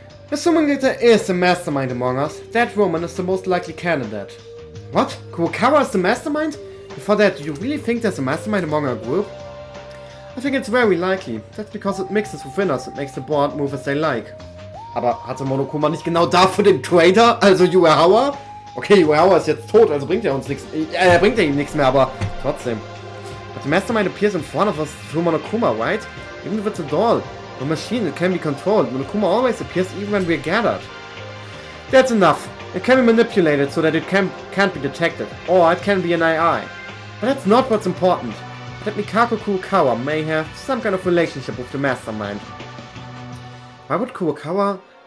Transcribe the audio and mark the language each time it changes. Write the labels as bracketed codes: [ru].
[en] Assuming that there is a mastermind among us, that woman is the most likely candidate. What? Kurokawa is the mastermind? Before that, do you really think there's a mastermind among our group? I think it's very likely. That's because it mixes within us and makes the board move as they like. [de] Aber hatte Monokuma nicht genau dafür den Traitor, also Yuehawa? Okay, Yuehawa ist jetzt tot, also bringt er uns nichts. Bringt er ihm nichts mehr, aber trotzdem. [en] But the mastermind appears in front of us through Monokuma, right? Even if it's a doll, a machine that can be controlled, Monokuma always appears even when we're gathered. That's enough. It can be manipulated so that it can't be detected, or it can be an AI. But that's not what's important. That Mikako Kurokawa may have some kind of relationship with the mastermind. Why would Kurokawa...